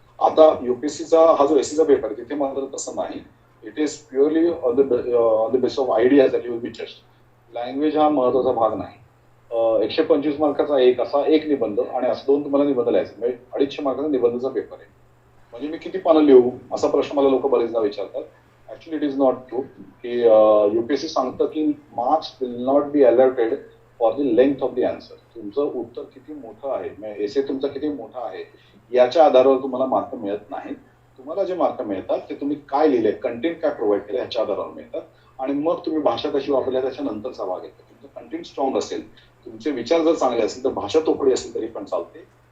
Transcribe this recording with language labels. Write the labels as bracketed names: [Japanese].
[Marathi] आता युपीएससीचा हा जो एससीचा पेपर आहे तिथे मात्र तसं नाही. [English] It is purely on the base of ideas that you will be judged. [Marathi] Language हा महत्वाचा भाग नाही. 125 मार्काचा एक निबंध आणि असं 2 तुम्हाला निबंध लिहायचे म्हणजे 250 मार्काचा निबंधाचा पेपर आहे. म्हणजे मी किती पानं लिहू असा प्रश्न मला लोक बरेचदा विचारतात. [English] actually it is not true [Marathi] की युपीएससी सांगतं की [English] Marks will not be allotted for the length of the answer. [Marathi] तुमचं उत्तर किती मोठं आहे म्हणजे एसे तुमचा किती मोठा आहे याच्या आधारावर तुम्हाला मार्क मिळत नाही. तुम्हाला जे मार्क मिळतात ते तुम्ही काय लिहिले, कंटेंट काय प्रोव्हाइड केलं ह्याच्या आधारावर मिळतात. आणि मग तुम्ही भाषा कशी वापरल्या त्याच्यानंतरचा भाग येतो. तुमचं कंटेंट स्ट्रॉंग असेल, तुमचे विचार जर चांगले असेल तर भाषा तोकडी असेल तरी पण चालते.